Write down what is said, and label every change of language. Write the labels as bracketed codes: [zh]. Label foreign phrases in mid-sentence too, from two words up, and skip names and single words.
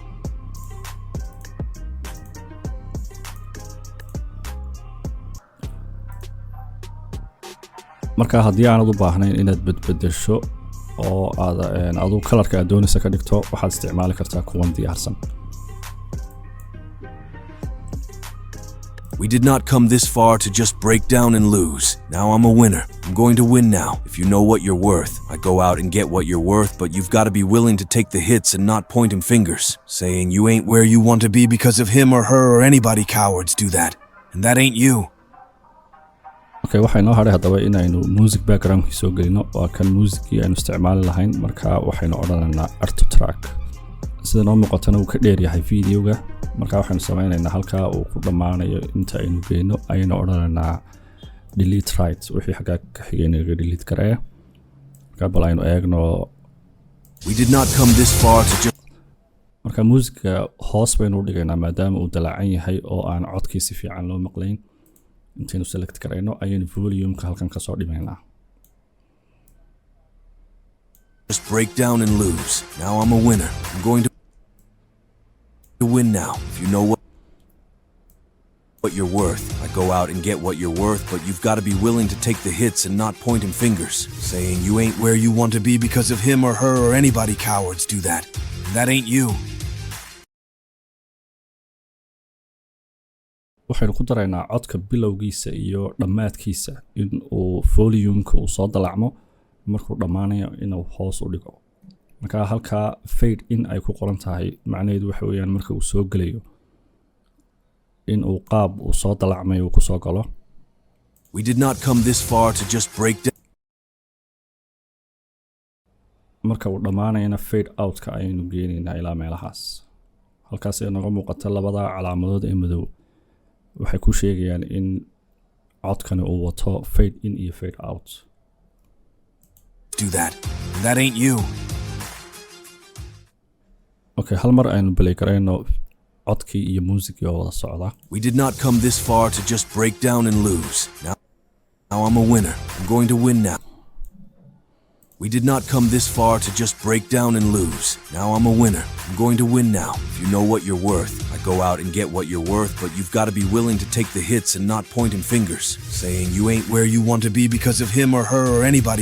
[so] marka haddii aanad u baahnayn inaad bedbedesho oo aad adu colorka aad doonaysa ka dhigto waxaad isticmaali kartaa kuwan diyaarsan [en] We did not come this far to just break down and lose. Now I'm a winner. I'm going to win now. If you know what you're worth, I go out and get what you're worth, but you've got to be willing to take the hits and not pointing fingers, saying you ain't where you want to be because of him or her or anybody. Cowards do that. And that ain't you. [so] Okay, waxay noo haray haddaba inaynu music backgroundkii soo gelino waa kan musicii aynu isticmaali lahayn marka waxaynu odhanaynaa [en] art track [so] sida noo muuqatana uu ka dheer yahay videoga marka waxaanu samaynaynaa halkaa uu ku dhammaanayo inta aynu geyno ayaynu odhanaynaa [en] delete right [so] wixii xaggaa ka xigaynaga delete garee marka bal aynu eegno [en] We did not come this far to just [so] marka musica hoos baynu u dhigaynaa maadaama uu dalaacan yahay oo aan codkii si fiican loo maqlayn intaynu select garayno ayaynu volumeka halkan ka soo dhimaynaa [en] Just break down and lose. Now I'm a winner. I'm going to win now. If you know what you're worth, I go out and get what you're worth, but you've got to be willing to take the hits and not pointing fingers, saying you ain't where you want to be because of him or her or anybody. Cowards do that. And that ain't you. [so] waxaynu ku daraynaa codka bilowgiisa iyo dhammaadkiisa in uu volumeka uu soo dalacmo markuu dhammaanayo inuu hoos u dhigo marka halkaa [en] fade in [so] ay ku qoran tahay macnaheedu waxa weeyaan marka uu soo gelayo in uu qaab uu soo dalacmayo uu ku soo galo [en] We did not come this far to just break down. [so] marka uu dhammaanayana [en] fade outka [so] ayaynu geenaynaa ilaa meelahaas halkaas ay naga muuqata labada calaamadood ee madow waxay ku sheegayaan in codkani uu wato [en] fade in [so] iyo [en] fade out Do that. That ain't you. [so] Okay, hal mar aynu play garayno codkii iyo muusigii oo wada socda [en] We did not come this far to just break down and lose. Now I'm a winner. I'm going to win now. We did not come this far to just break down and lose. Now I'm a winner. I'm going to win now. If you know what you're worth, I go out and get what you're worth, but you've got to be willing to take the hits and not pointing fingers, saying you ain't where you want to be because of him or her or anybody.